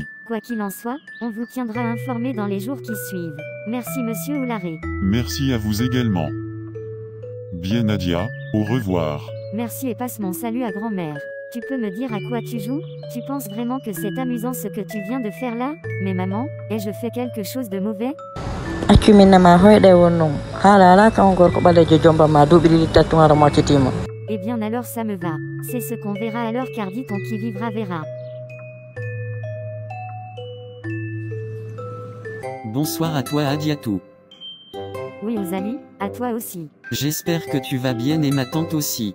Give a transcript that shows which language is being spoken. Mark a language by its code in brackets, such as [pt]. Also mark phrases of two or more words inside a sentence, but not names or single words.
[fr] Quoi qu'il en soit, on vous tiendra informé dans les jours qui suivent. Merci monsieur Oularé. Merci à vous également. Bien Nadia, au revoir. Merci et passe mon salut à grand-mère. Tu peux me dire à quoi tu joues? Tu penses vraiment que c'est amusant ce que tu viens de faire là? Mais maman, ai-je fait quelque chose de mauvais? [ff] Accu minama hoyɗe wonnum haala ala kan gorko ɓalejo jombama duuɓi ɗiɗi tattumara moccitima. [fr] Eh bien alors ça me va. C'est ce qu'on verra alors car dit-on qui vivra verra. Bonsoir à toi Adiatou. Oui Ouzali, à toi aussi. J'espère que tu vas bien et ma tante aussi.